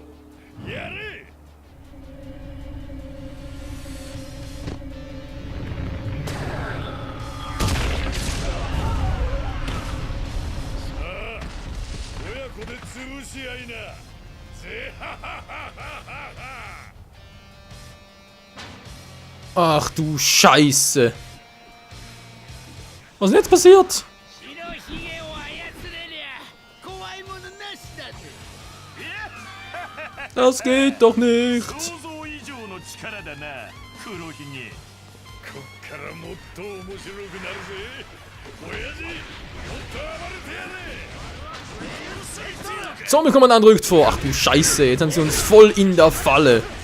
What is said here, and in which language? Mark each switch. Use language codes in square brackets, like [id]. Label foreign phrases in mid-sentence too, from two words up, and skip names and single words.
[ja] やれ。ここで潰し合いな。ぜははははは。 [de] Ach du Scheiße. Was ist denn jetzt passiert? Das geht doch nicht. [ja] こっからもっと面白くなるぜ。親父、もっと暴れてやれ。 [de] Zombie-Kommandant rückt vor. Ach du Scheiße, jetzt sind sie uns voll in der Falle.